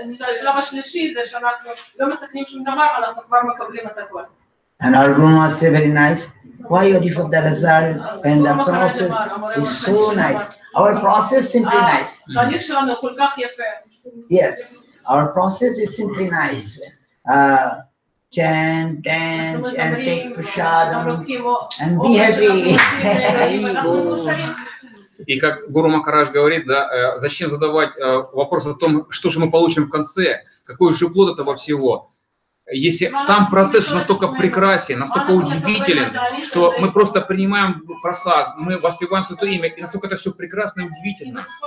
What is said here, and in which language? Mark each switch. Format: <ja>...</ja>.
<he>השלב השלישי זה שאנחנו לא מסכנים שום דבר, אנחנו כבר מקבלים את הכל.</he> <en>And our Guru must say very nice, why you for the result when the process is so nice. Our process is simply nice.</en> <he>התהליך שלנו כל כך יפה.</he> <en>Yes, our process is simply nice. Chant, dance, and take prasadam, and be happy.</en> <ru>И как Гуру Махарадж говорит, да, зачем задавать вопрос о том, что же мы получим в конце, какой же плод этого всего, если сам процесс настолько прекрасен, настолько удивителен, что мы просто принимаем просад, мы воспеваем святое имя, и настолько это все прекрасно и удивительно.</ru>